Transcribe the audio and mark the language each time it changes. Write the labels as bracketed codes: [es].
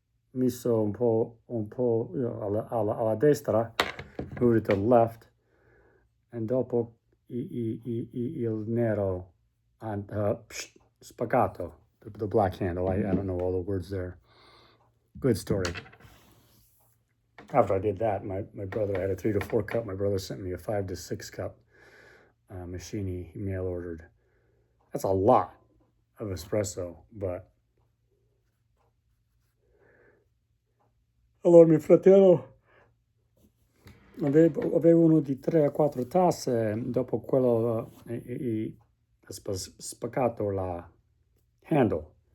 [it] Messo un po' alla destra, [en] moved it to the left, and [it] dopo il nero [en] and [it] spaccato, [en] the black handle. I don't know all the words there. Good story. After I did that, my brother had a 3 to 4 cup. My brother sent me a 5 to 6 cup machine he mail ordered. That's a lot of espresso, but [it] allora mio fratello avevo uno di 3 a 4 tasse. Dopo quello ha spaccato la handle.